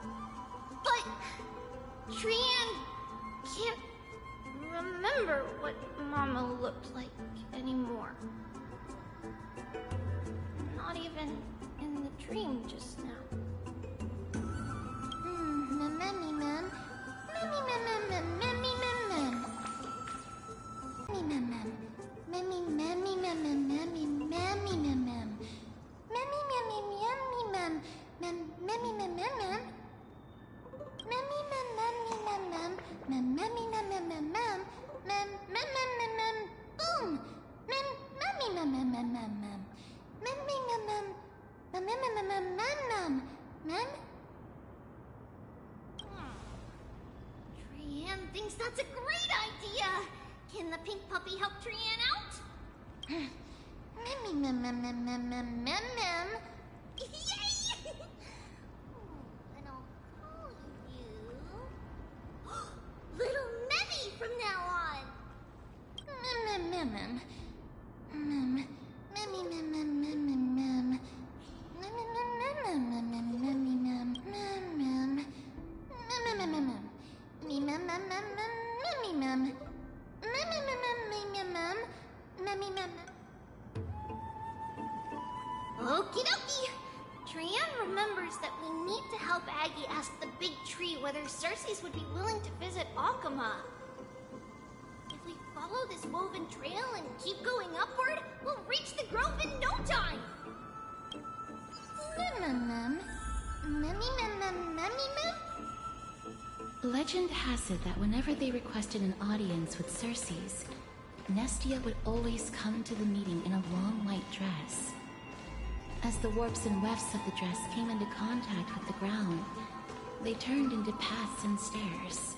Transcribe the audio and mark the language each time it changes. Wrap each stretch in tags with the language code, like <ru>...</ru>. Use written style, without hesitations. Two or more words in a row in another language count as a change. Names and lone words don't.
<en>But Trian can't remember what Mama looked like anymore. Not even in the dream just now. Mammy mem. Mammy mem mem mem. Mammy mem mem. Mammy mem mem. Mammy mammy mem mem. Mammy mammy mem mem. Mammy mammy mammy mem. Mammy mem mem mem. Mammy mem mammy mem mem. Mammy mem mem mem mem. Mem mem mem mem mem. Boom. Mem mammy mem mem mem mem mem. Mammy mem mem. Mem mem mem mem mem mem. Mem. Trian thinks that's a great idea! Can the pink puppy help Trian out? Memmy mem mem mem mem mem mem mem. Yay! And I'll call you... Little Memmy from now on! Mem mem mem mem. Mem. Memmy mem mem mem mem mem. Mem mem mem mem mem mem memmy mem. Mem mem. Mem mem mem mem. Me mem mem mem mem memmy mem. Mem mem mem mem mem mem. Memmy mem. Okie dokie. Trian remembers that we need to help Aggie ask the big tree whether Cersei's would be willing to visit Akama. If we follow this woven trail and keep going upward, we'll reach the grove in no time. Mem mem mem. Memmy mem mem memmy mem. Legend has it that whenever they requested an audience with Cersei's, Nestia would always come to the meeting in a long white dress. As the warps and wefts of the dress came into contact with the ground, they turned into paths and stairs.</en>